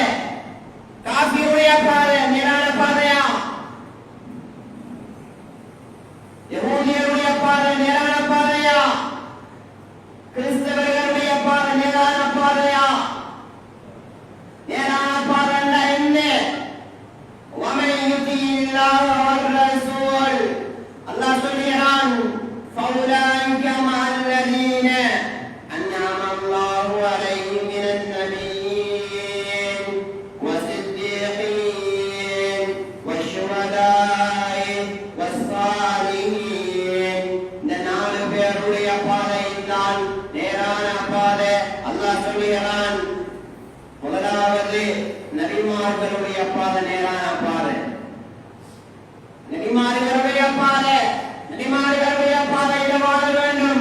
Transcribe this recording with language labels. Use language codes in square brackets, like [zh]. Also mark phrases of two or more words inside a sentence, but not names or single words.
[ta] காஃபிருடைய பாதை நேரான பாதையா? யஹூதியருடைய பாதை நேரான பாதையா? கிறிஸ்தவர்களுடைய பாதை நேரான பாதையா? நேரான பாதை என்ன? [ar] وَمَن يُطِعِ اللَّهَ وَالرَّسُولَ, [ta] அல்லாஹ் சொல்கிறான், [ar] فَأُولَٰئِكَ مَعَ الَّذِينَ أَنْعَمَ اللَّهُ عَلَيْهِم مِّنَ النَّبِيِّينَ وَالصِّدِّيقِينَ وَالشُّهَدَاءِ وَالصَّالِحِينَ. [ta] இந்த 4 பேருடைய பாதை தான் நேரான பாதை. அல்லாஹ் சொல்கிறான், முதலாவது நபிமார்களுடைய பாதை நேரான பாதை. நபிமார்களுடைய பாதை, நபிமார்களுடைய பாதையில் வாழ வேண்டும்.